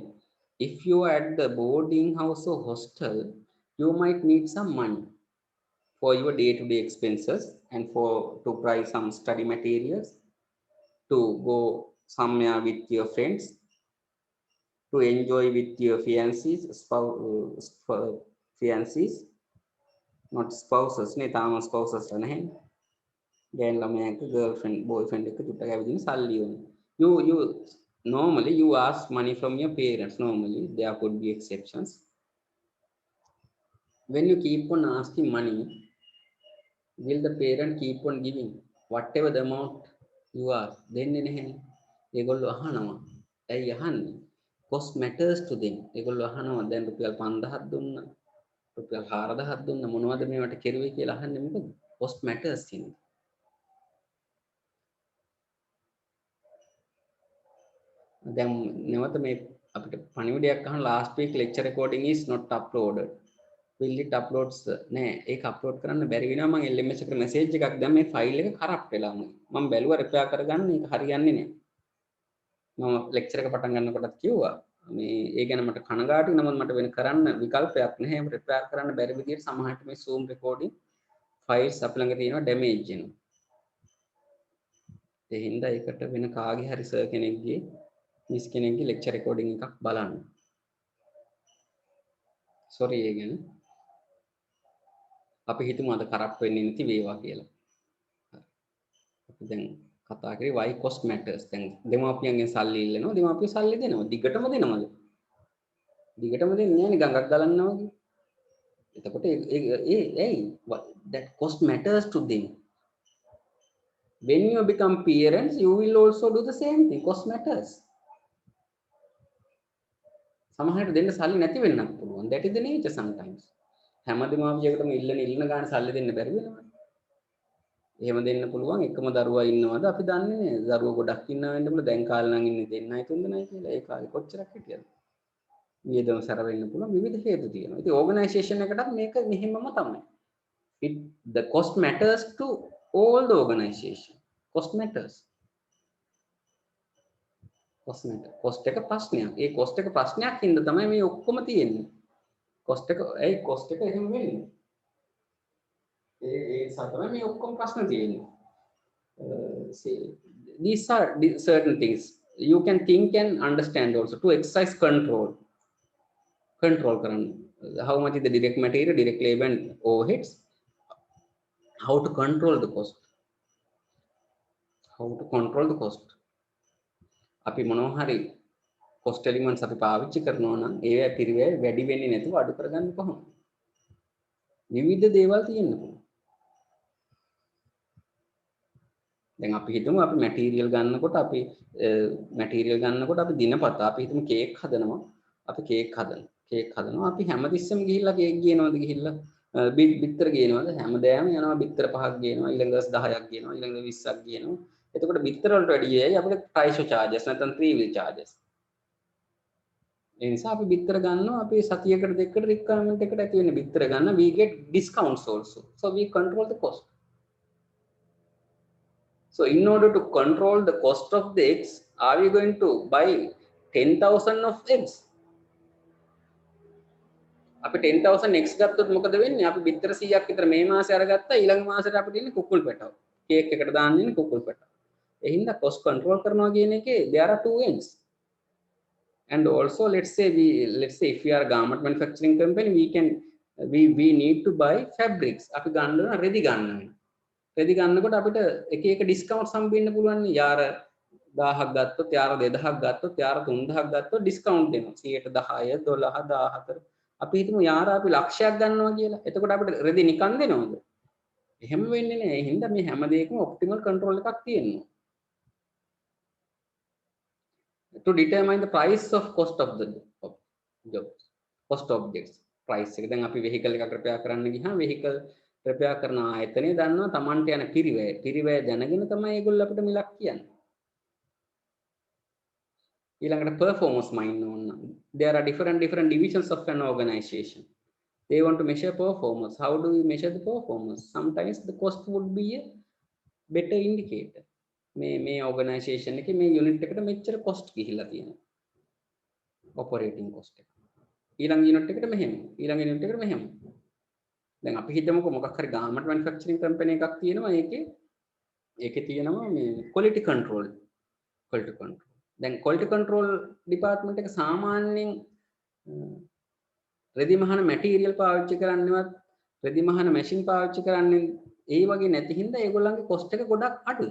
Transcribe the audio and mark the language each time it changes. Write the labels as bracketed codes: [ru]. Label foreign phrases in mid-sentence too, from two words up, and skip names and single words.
[en] If you are at the boarding house or hostel, you might need some money for your day-to-day expenses and to buy some study materials, to go somewhere with your friends, to enjoy with your fiancés, fiancés, not spouses, [si] නේ තාම spouses නැහැ. ගෑන් ළමයාක [en] girlfriend boyfriend [si] එක චුට්ටක් ඇවිදින සල්ලි ඕන. [en] You normally you ask money from your parents. Normally there could be exceptions. When you keep on asking money, will the parent keep on giving whatever the amount you ask? [si] දෙන්නේ නැහැනේ. ඒගොල්ලෝ අහනවා. ඇයි අහන්නේ? [en] Cost matters to them. [si] ඒගොල්ලෝ අහනවා දැන් රුපියල් 5000ක් දුන්නා. රුපියල් 4000ක් දුන්නා. මොනවද මේවට කෙරුවේ කියලා අහන්නේ මොකද? [en] Cost matters [si] කියන්නේ. දැන් නැවත මේ අපිට පණිවිඩයක් අහන [en] last week lecture recording is not uploaded. Will it uploads [si] නෑ ඒක අප්ලෝඩ් කරන්න බැරි වෙනවා මම LMS එකට මැසේජ් එකක් දැන් මේ ෆයිල් එක කරප්ට් වෙලා මම බැලුවා රිපෙයාර් කරගන්න ඒක හරියන්නේ නෑ මම ලෙක්චර් එක පටන් ගන්නකොටත් කිව්වා මේ ඒ ගැන මට කනගාටුයි නමුත් මට වෙන කරන්න විකල්පයක් නැහැ රිපෙයාර් කරන්න බැරි විදිහට සමහරට මේ [en] Zoom recording files [si] අපි ළඟ තියෙනවා damage වෙනවා ඒ හින්දා ඒකට වෙන කාගේ හරි සර් කෙනෙක්ගේ මිස් කෙනෙක්ගේ [en] lecture recording [si] එකක් බලන්න sorry ඒ ගැන අපි හිතමු අද කරප්ට් වෙන්නේ නැති වේවා කියලා. අපි දැන් කතා කරේ [en] why cost matters. [si] දැන් දෙමාපියන්ගෙන් සල්ලි ඉල්ලනවා. දෙමාපියෝ සල්ලි දෙනවා. දිගටම දෙනවද? දිගටම දෙන්නේ නැහැ නේ ගඟක් ගලන්නවා වගේ. [en] එතකොට that cost matters to them. When you become parents, you will also do the same thing. Cost matters. [si] සමහරවිට දෙන්න සල්ලි නැති වෙන්නත් පුළුවන්. [en] That is the nature sometimes. [si] හැම දෙමාපියෙකුටම ඉල්ලන ගාන සල්ලි දෙන්න බැරි වෙනවා. එහෙම දෙන්න පුළුවන් එකම දරුවා ඉන්නවද අපි දන්නේ නැහැ. දරුවෝ ගොඩක් ඉන්නවා වෙන්න පුළුවන්. දැන් කාලේ නම් ඉන්නේ දෙන්නයි තුන් දෙනයි කියලා. ඒ කාලේ කොච්චරක් හිටියද? වියදම සැර වෙන්න පුළුවන් විවිධ හේතු තියෙනවා. ඉතින් ඕගනයිසේෂන් එකටත් මේක මෙහෙමම තමයි. [en] The cost matters to all the organization. Cost matters. Cost [si] එක ප්‍රශ්නයක්. ඒ cost එක ප්‍රශ්නයක් හින්දා තමයි මේ ඔක්කොම තියෙන්නේ. cost එක එහෙම වෙන්නේ. ඒ තමයි මේ ඔක්කොම ප්‍රශ්න තියෙන්නේ. [en] See, these are certain things. you can think and understand also to exercise control current. How much is the direct material, direct labor and overheads, how to control the cost, how to control the cost. [si] අපි මොනවා හරි [en] cost elements [si] අපි පාවිච්චි කරනවා නම් ඒවැ පිරිවැය වැඩි වෙන්නේ නැතුව අඩු කරගන්න කොහොමද? විවිධ දේවල් තියෙන්න පුළුවන්. දැන් අපි හිතමු අපි මැටීරියල් ගන්නකොට අපි දිනපතා අපි හිතමු කේක් හදනවා. අපි කේක් හදනවා. අපි හැමතිස්සෙම ගිහිල්ලා කේක් ගේනවද ගිහිල්ලා බිත්තර ගේනවද? හැමදාම යනවා බිත්තර 5ක් ගේනවා, ඊළඟ දවස් 10ක් ගේනවා, ඊළඟ 20ක් ගේනවා. එතකොට බිත්තර වලට වැඩි ඇයි අපිට [en] price charges [si] නැත්නම් [en] 3 wheel charges. [si] ඒ නිසා අපි බිත්තර ගන්නවා අපි සතියකට දෙකකට requirement එකට ඇති වෙන්නේ බිත්තර ගන්න [en] we get discounts also. So we control the cost. So in order to control the cost of the eggs, are we going to buy 10,000 of eggs? [si] අපි 10,000 eggs ගත්තොත් මොකද වෙන්නේ? අපි බිත්තර 100ක් විතර මේ මාසේ අරගත්තා ඊළඟ මාසෙට අපිට ඉන්නේ කුකුල් පැටව. කේක් එකට දාන්න ඉන්නේ කුකුල් පැටව. ඒ හින්දා [en] cost control [si] කරනවා කියන එකේ [en] there are two ends. And also let's say if we are a garment manufacturing company we need to buy fabrics. [si] අපි ගන්න රෙදි ගන්න වෙනවා. රෙදි ගන්නකොට අපිට එක එක ඩිස්කවුන්ට්ස් හම්බෙන්න පුළුවන් නේ. යාර 1000ක් ගත්තොත් යාර 2000ක් ගත්තොත් යාර 3000ක් ගත්තොත් ඩිස්කවුන්ට් දෙනවා. 10 10 12 14. අපි හිතමු යාර අපි ලක්ෂයක් ගන්නවා කියලා. එතකොට අපිට රෙදි නිකන් දෙනවද? එහෙම වෙන්නේ නැහැ. ඒ හින්දා මේ හැම දෙයකම ඔප්ටිමල් කන්ට්‍රෝල් එකක් තියෙනවා. [en] To determine the price of cost of the job, cost objects price එක. [si] දැන් අපි vehicle එකක් repair කරන්න ගියාම [en] vehicle repair [si] කරන ආයතනය දන්නවා Tamanට යන පිරිවැය දැනගෙන තමයි ඒගොල්ලෝ අපිට මිලක් කියන්නේ. ඊළඟට [en] performance mind [si] ඕන. [en] There are different divisions of an organization. They want to measure performance. How do we measure the performance? Sometimes the cost would be a better indicator. [si] මේ organization එකේ මේ unit එකට මෙච්චර cost ගිහිල්ලා තියෙනවා. [en] operating cost [si] එක. ඊළඟ unit එකට මෙහෙම. ඊළඟ unit එකට මෙහෙම. දැන් අපි හිතමුකෝ මොකක් හරි [en] garment manufacturing company [si] එකක් තියෙනවා. ඒකේ තියෙනවා මේ [en] quality control. [si] දැන් [en] quality control department [si] එක සාමාන්‍යයෙන් රෙදි මහන material පාවිච්චි කරන්නවත් රෙදි මහන machine පාවිච්චි කරන්නේ ඒ වගේ නැති හින්දා ඒගොල්ලන්ගේ cost එක ගොඩක් අඩුයි.